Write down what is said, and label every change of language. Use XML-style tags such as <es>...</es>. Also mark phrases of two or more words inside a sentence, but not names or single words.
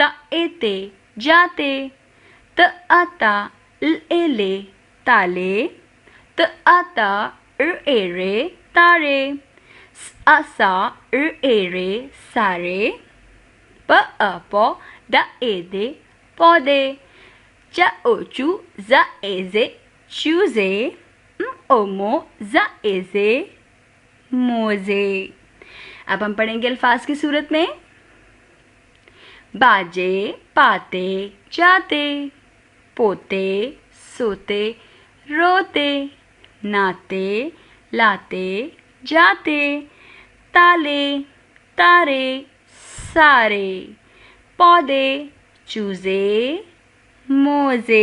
<ur>اے تے جاتے، ت آ تا ل اے لے تالے، ت آ تا ر اے رے تارے، س آ سا ر اے رے سارے، پ آ پو د اے دے پودے، چ او چو ز اے زے چوزے، م او مو ز اے زے موزے۔ اب ہم پڑھیں گے الفاظ کی صورت میں۔ باجے پاتے جاتے، پوتے سوتے روتے، ناتے لاتے جاتے، تالے تارے سارے، پودے چوزے موزے۔</ur>